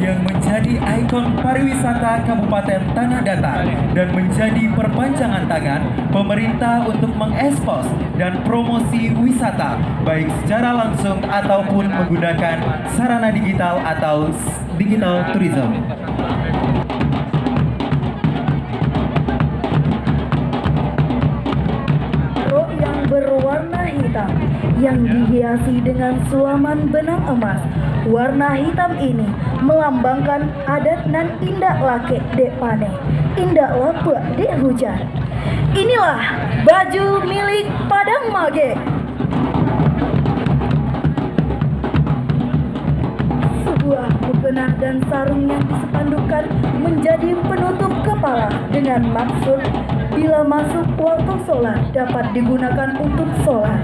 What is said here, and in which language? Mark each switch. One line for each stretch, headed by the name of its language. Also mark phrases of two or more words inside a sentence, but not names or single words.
Indonesian: yang menjadi ikon pariwisata Kabupaten Tanah Datar dan menjadi perpanjangan tangan pemerintah untuk mengekspos dan promosi wisata baik secara langsung ataupun menggunakan sarana digital atau
English: digital tourism.
Indonesian: Rok yang berwarna hitam yang dihiasi dengan sulaman benang emas. Warna hitam ini melambangkan adat
Minangkabau: nan indak lake dek pane, indak lapuk dek hujan.
Indonesian: Inilah baju milik Padang Mage. Sebuah mukena dan sarung yang disepandukan menjadi penutup kepala dengan maksud bila masuk waktu sholat dapat digunakan untuk sholat.